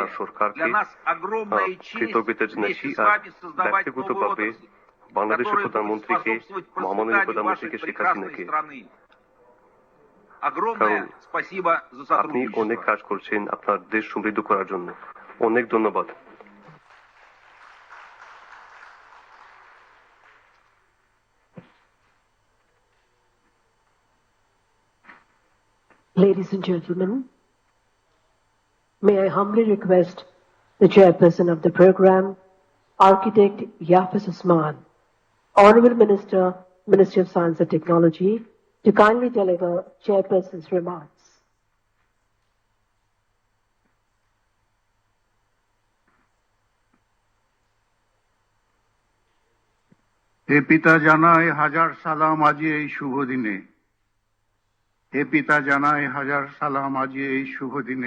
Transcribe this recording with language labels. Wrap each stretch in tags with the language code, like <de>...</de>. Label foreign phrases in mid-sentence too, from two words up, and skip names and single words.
<ru>Для нас огромная честь вместе с вами создавать новую отрасль, которая будет способствовать процветанию вашей прекрасной страны. Огромное спасибо за</ru> <bn>আপনি অনেক</bn> <ru>сотрудничество.</ru> <bn>কাজ করছেন আপনার দেশ সমৃদ্ধ করার জন্য। অনেক ধন্যবাদ।</bn> <en>Ladies and gentlemen, may I humbly request the chairperson of the program, Architect Yafis Usman, Honorable Minister, Ministry of Science and Technology, to kindly deliver chairperson's remarks.</en> <bn>হে পিতা জানায় হাজার সালাম আজি এই শুভ দিনে। হে পিতা জানায় হাজার সালাম আজি এই শুভ দিনে।</bn>